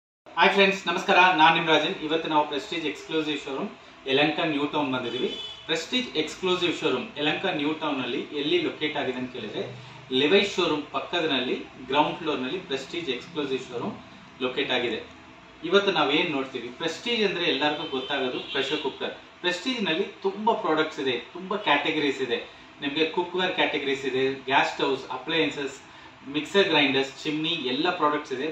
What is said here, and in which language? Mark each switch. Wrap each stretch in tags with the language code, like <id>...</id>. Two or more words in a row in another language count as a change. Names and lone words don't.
<en>Hi friends</en> <kn>ನಮಸ್ಕಾರ ನಾನ್ ನಿಮ್ ರಾಜನ್ ಇವತ್ತು ನಾವು ಪ್ರೆಸ್ಟೀಜ್ ಎಕ್ಸ್‌ಕ್ಲೂಸಿವ್ ಶೋರೂಮ್ ಯಲಹಂಕ ನ್ಯೂ ಟೌನ್ ಬಂದಿದೀವಿ। प्रेस्टीज एक्सक्लूसिव शोरूम यलहंक न्यू टाउन ನಲ್ಲಿ ಎಲ್ಲಿ ಲೊಕೇಟ್ ಆಗಿದೆ ಅಂತ ಕೇಳಿದ್ರೆ ಲೆವೈಸ್ ಶೋರೂಮ್ ಪಕ್ಕದಲ್ಲಿ</kn> <en>ground floor</en> <kn>ನಲ್ಲಿ ಪ್ರೆಸ್ಟೀಜ್ ಎಕ್ಸ್ಕ್ಲೂಸಿವ್ ಶೋರೂಮ್ ಲೊಕೇಟ್ ಆಗಿದೆ। ಇವತ್ತು ನಾವು ಏನು ನೋಡ್ತೀವಿ, ಪ್ರೆಸ್ಟೀಜ್ ಅಂದ್ರೆ ಎಲ್ಲರಿಗೂ ಗೊತ್ತಾಗೋದು</kn> <en>pressure cooker.</en> <kn>ಪ್ರೆಸ್ಟೀಜ್ ನಲ್ಲಿ ತುಂಬಾ ಪ್ರಾಡಕ್ಟ್ಸ್ ಇದೆ, ತುಂಬಾ ಕ್ಯಾಟಗರೀಸ್ ಇದೆ। ನಿಮಗೆ</kn> <en>cookware categories</en> <kn>ಇದೆ,</kn> <en>gas stoves,</en> <kn>ಅಪ್ಲಯನ್ಸಸ್,</kn> <en>mixer grinders,</en> <kn>ಚಿಮ್ನಿ ಎಲ್ಲ ಪ್ರಾಡಕ್ಟ್ಸ್ ಇದೆ।</kn>